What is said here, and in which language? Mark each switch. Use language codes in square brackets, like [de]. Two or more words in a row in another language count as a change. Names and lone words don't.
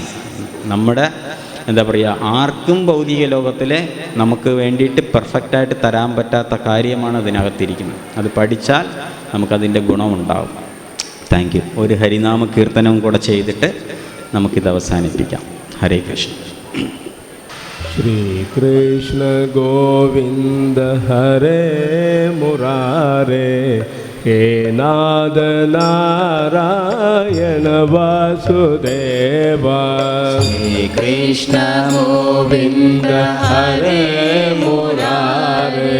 [ml] നമ്മുടെ എന്താ പറയുക, ആർക്കും ഭൗതിക ലോകത്തിലെ നമുക്ക് വേണ്ടിയിട്ട് പെർഫെക്റ്റായിട്ട് തരാൻ പറ്റാത്ത കാര്യമാണ് അതിനകത്തിരിക്കുന്നത്. അത് പഠിച്ചാൽ നമുക്കതിൻ്റെ ഗുണമുണ്ടാകും. [en] Thank you. [ml] ഒരു ഹരിനാമ കീർത്തനവും കൂടെ ചെയ്തിട്ട് നമുക്കിത് അവസാനിപ്പിക്കാം. [sa] ഹരേ കൃഷ്ണ. श्री कृष्ण गोविंद हरे मुरारे, हे नाद नारायण वासुदेवा. श्री कृष्ण गोविंद हरे मुरारे,